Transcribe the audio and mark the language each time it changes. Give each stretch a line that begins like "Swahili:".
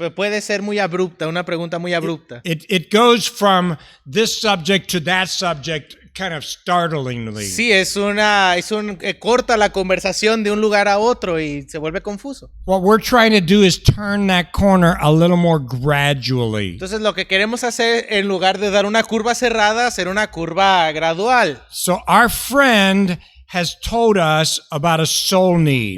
Spanish: Puede ser muy abrupta, una pregunta muy abrupta.
English: It goes from this subject to that subject kind of startlingly.
Spanish: Sí, corta la conversación de un lugar a otro y se vuelve confuso.
English: What we're trying to do is turn that corner a little more gradually.
Spanish: Entonces lo que queremos hacer, en lugar de dar una curva cerrada, hacer una curva gradual.
English: So our friend has told us about a soul need.